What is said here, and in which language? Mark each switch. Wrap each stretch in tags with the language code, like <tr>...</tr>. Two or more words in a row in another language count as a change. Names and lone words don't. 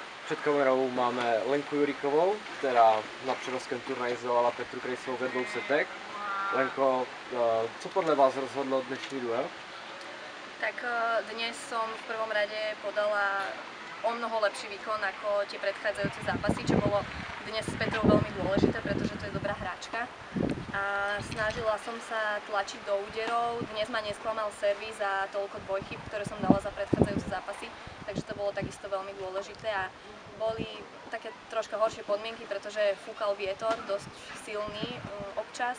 <cs>Před kamerou máme Lenku Juríkovou, která na předovském turnaji zvolala Petru Krejsovou ve 2 setech. Lenko, co podle vás rozhodlo dnešní duel?</cs> <sk>Tak dnes som v prvom rade podala o mnoho lepší výkon ako tie predchádzajúce zápasy, čo bolo dnes s Petrou veľmi dôležité, pretože to je dobrá hráčka. A snažila som sa tlačiť do úderov, dnes ma nesklamal servis a toľko dvojchyb, ktoré som dala za predchádzajúce zápasy, takže to bolo takisto veľmi dôležité a boli také troška horšie podmienky, pretože fúkal vietor, dosť silný občas.</sk>